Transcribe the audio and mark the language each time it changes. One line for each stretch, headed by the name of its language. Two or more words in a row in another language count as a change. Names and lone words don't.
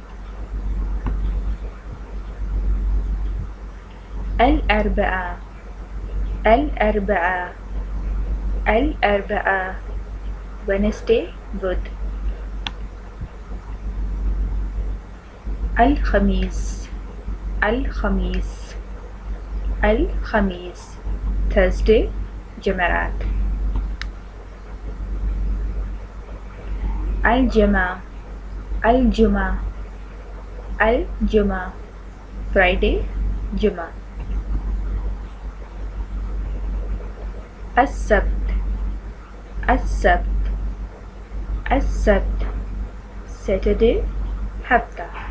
Arabic: الأربعاء، الأربعاء، الأربعاء, वेडनेसडे, बुध। الخميس، الخميس، الخميس, थर्सडे, जमेरात। الجمعة، الجمعة، الجمعة, फ्राइडे, जुमा। السبت، السبت، السبت, सैटरडे, हफ्ता।